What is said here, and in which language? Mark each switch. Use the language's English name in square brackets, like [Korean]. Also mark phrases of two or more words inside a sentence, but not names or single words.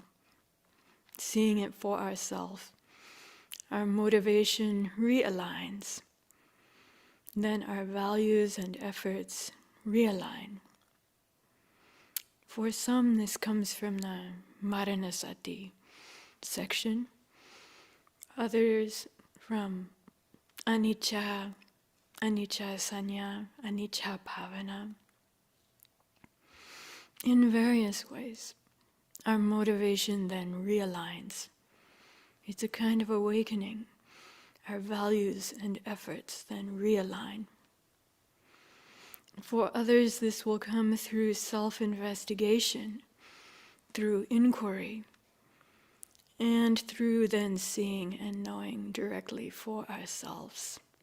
[English] Seeing it for ourselves, our motivation realigns. Then our values and efforts realign. For some, this comes from the Maranasati section. Others from anicca, [Pali] anicca sanya, anicca bhavana. [English] In various ways, our motivation then realigns. It's a kind of awakening. Our values and efforts then realign. For others, this will come through self-investigation, through inquiry, and through then seeing and knowing directly for ourselves.